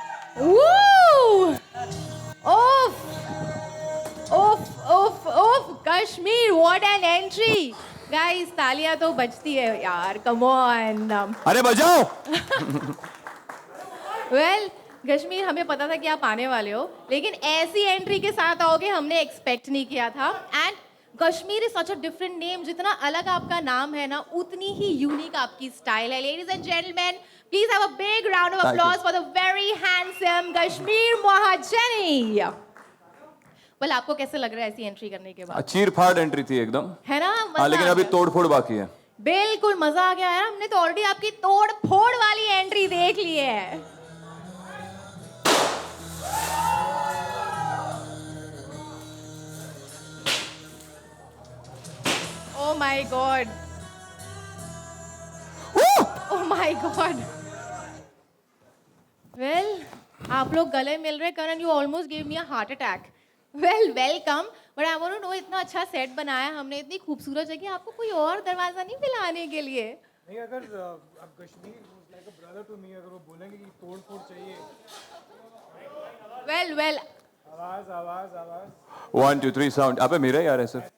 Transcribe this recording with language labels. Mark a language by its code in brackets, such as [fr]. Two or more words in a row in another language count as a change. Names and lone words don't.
[en] Woo! Oof! Oof! Oof! Oof! Kashmir, what an entry! Guys, [hi] तालियां तो बजती है यार. [en] Come on. [hi] अरे बजाओ. Well, कश्मीर हमें पता था कि आप आने वाले हो, लेकिन ऐसी एंट्री के साथ आओगे हमने एक्सपेक्ट नहीं किया था. [en] And Kashmir is such a different name. [hi] जितना अलग आपका नाम है ना, उतनी ही यूनिक आपकी स्टाइल है. [en] Ladies and gentleman, please have a big round of applause for the very handsome Kashmir Mahajani. [hi] वेल, आपको कैसे लग रहा है ऐसी एंट्री करने के बाद? चीर फाड़ एंट्री थी एकदम, है ना? हाँ, लेकिन अभी तोड़ फोड़ बाकी है. बिल्कुल मजा आ गया यार. हमने तो ऑलरेडी आपकी तोड़ फोड़ वाली एंट्री देख ली है. [en] Oh my God. Oh my God. Well, [hi] आप लोग गले मिल रहे. करण, [en] you almost gave me a heart attack. Well, welcome. But I want to know, [hi] इतना अच्छा सेट बनाया हमने, इतनी खूबसूरत जगह, आपको कोई और दरवाजा नहीं मिला आने के लिए? नहीं, अगर अब कश्मीर [en] like a brother to me, [hi] अगर वो बोलेंगे कि तोड़ फोड़ चाहिए. [en] Well. [hi] आवाज आवाज आवाज. 1 2 3 साउंड. अबे मेरा यार है सर.